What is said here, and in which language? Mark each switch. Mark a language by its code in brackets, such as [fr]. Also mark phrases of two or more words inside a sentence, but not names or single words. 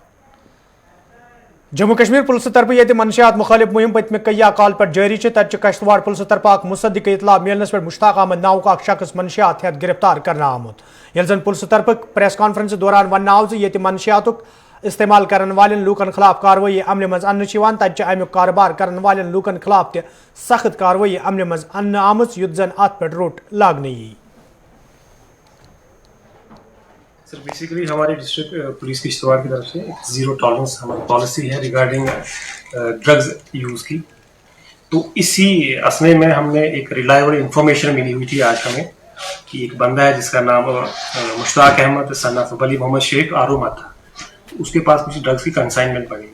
[ks] जम्मू कश्मीर पुलिस तरफ ये मनशियात मुखालिफ मुहिम पत्म कई काल पर जारी तत कश्तवाड़ पुलिस तरफ मुसद्दिक इतला मिलनस पे मुश्ताक अहमद नाव का शख्स मनशियात हेत गिरफ्तार करना आमुत, ये जन पुलिस तरफ [en] press conference [ks] दौरान वन आव ये मनशियात इस्तेमाल करने वाले लूकन खिलाफ कार्रवाई अमल मज अन्न तत अमुक कारोबार करने वाले लूकन खिलाफ सख्त कार्रवाई अमल मज अन्न आम युत जन अत पे रोट लागने यी। [hi] सर बेसिकली हमारे डिस्ट्रिक्ट पुलिस की किश्तवाड़ की तरफ से [en] zero tolerance [hi] हमारी पॉलिसी है [en] regarding drugs use [hi] की। तो इसी असले में हमने एक [en] reliable information [hi] मिली हुई थी आज हमें कि एक बंदा है जिसका नाम मुश्ताक अहमद [en] son of [hi] वली मोहम्मद शेख आरोमा था, उसके पास कुछ ड्रग्स की कंसाइनमेंट पड़ी।